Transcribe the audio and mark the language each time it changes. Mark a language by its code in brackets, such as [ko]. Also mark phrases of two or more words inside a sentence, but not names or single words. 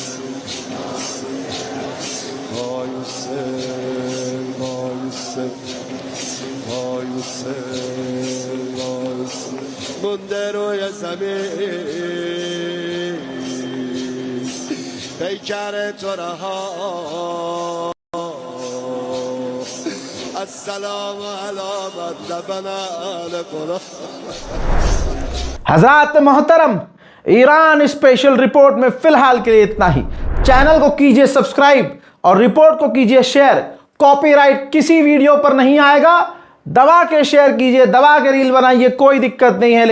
[fa] وای حسین وای حسین وای حسین وای حسین مونده روی زمین پیکر تو رها [ar] السلام علی من دفن آل قرآن। [hi] हजरात मोहतरम, ईरान [en] special report [hi] में फिलहाल के लिए इतना ही। चैनल को कीजिए सब्सक्राइब और रिपोर्ट को कीजिए शेयर। कॉपीराइट किसी वीडियो पर नहीं आएगा, दबा के शेयर कीजिए, दबा के रील बनाइए, कोई दिक्कत नहीं है।